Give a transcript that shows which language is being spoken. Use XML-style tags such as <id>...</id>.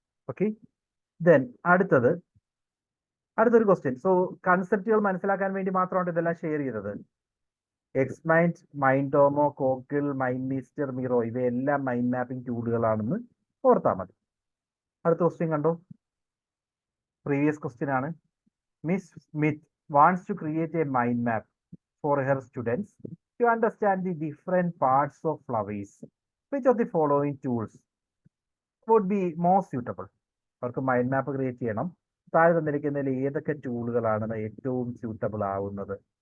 <ml>Okay, then അടുത്തൊരു question. So കൺസെപ്റ്റുകൾ മനസ്സിലാക്കാൻ വേണ്ടി മാത്രമാണ് ഇതെല്ലാം ഷെയർ ചെയ്തത്. Xmind, മൈൻഡോമോ, ഗൂഗിൾ, MindMeister, Miro ഇവയെല്ലാം മൈൻഡ് മാപ്പിംഗ് ടൂളുകളാണെന്ന് ഓർത്താൽ മതി. അടുത്ത ക്വസ്റ്റ്യൻ കണ്ടോ, പ്രീവിയസ് ക്വസ്റ്റ്യൻ ആണ്.</ml> <en>Miss Smith wants to create a mind map for her students to understand the different parts of flowers. Which of the following tools would be more suitable?</en> <ml>അവർക്ക് mind map create ചെയ്യണം. താഴെ തന്നിരിക്കുന്നതിൽ ഏതൊക്കെ ടൂളുകളാണ് ഏറ്റവും suitable ആവുന്നത്?</ml>